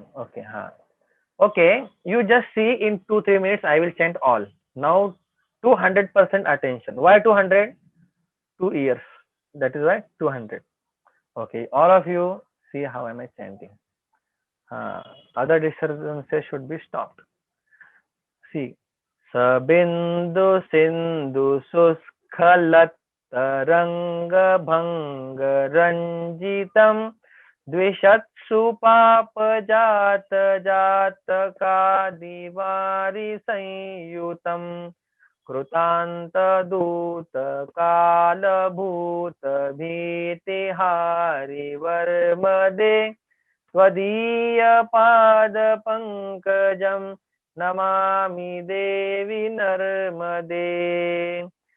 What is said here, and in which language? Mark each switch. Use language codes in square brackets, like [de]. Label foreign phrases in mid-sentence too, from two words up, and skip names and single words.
[en] Okay, Okay, you just see in 2-3 minutes I will chant all. Now 200% attention. Why 200? 2 years. That is why 200. Okay, all of you see how am I chanting. Other disturbances should be stopped. See, [sa] सबिन्दु सिन्धु सुस्खलत् तरङ्ग भङ्ग रञ्जितम् द्विषत्सु पापजात जातका दिवारि संयुतम् कृतान्त दूत काल भूत भीति हारि वर्मदे त्वदीय पाद पङ्कजम् नमामि देवि नर्मदे